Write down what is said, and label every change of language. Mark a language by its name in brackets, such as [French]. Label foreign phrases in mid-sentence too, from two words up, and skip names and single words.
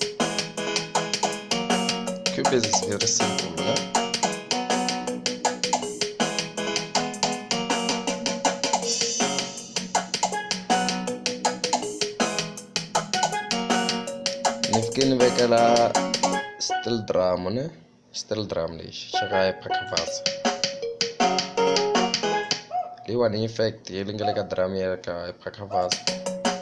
[English] cubase is very simple [Tsonga] ne ni fike ni vekela [English] steel drum [Tsonga] lexi xa ka hypercavasa leyiwani effect yi nga le ka drum ya ka hypercavasa